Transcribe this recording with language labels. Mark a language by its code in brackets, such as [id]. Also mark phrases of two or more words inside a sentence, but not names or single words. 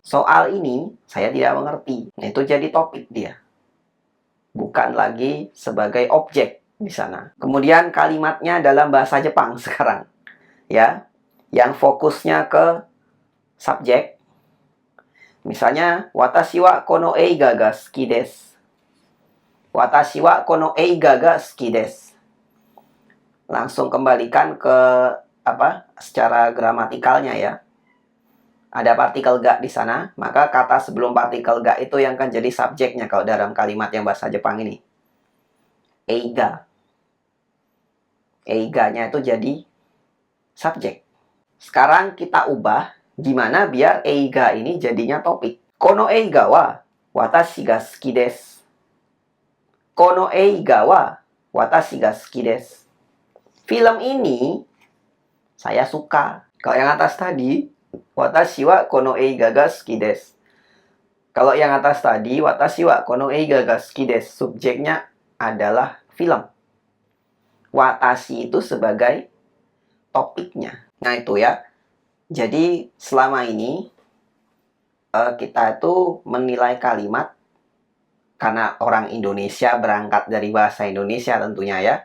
[id] Soal ini saya tidak mengerti. Nah, itu jadi topik dia. Bukan lagi sebagai objek di sana. Kemudian kalimatnya dalam bahasa Jepang sekarang. Ya, yang fokusnya ke subjek. Misalnya, [ja] 私はこの映画が好きです. 私はこの映画が好きです. [id] Langsung kembalikan ke secara gramatikalnya ya. Ada partikel ga di sana, maka kata sebelum partikel ga itu yang akan jadi subjeknya kalau dalam kalimat yang bahasa Jepang ini. Eiga. Eiga-nya itu jadi subjek. Sekarang kita ubah gimana biar eiga ini jadinya topik. [ja] この映画は私が好きです. この映画は私が好きです. [id] Film ini saya suka. Kalau yang atas tadi, [ja] 私はこの映画が好きです. [id] Kalau yang atas tadi, [ja] 私はこの映画が好きです. [id] Subjeknya adalah film. Watashi itu sebagai topiknya. Nah itu ya. Jadi selama ini kita itu menilai kalimat karena orang Indonesia berangkat dari bahasa Indonesia tentunya ya.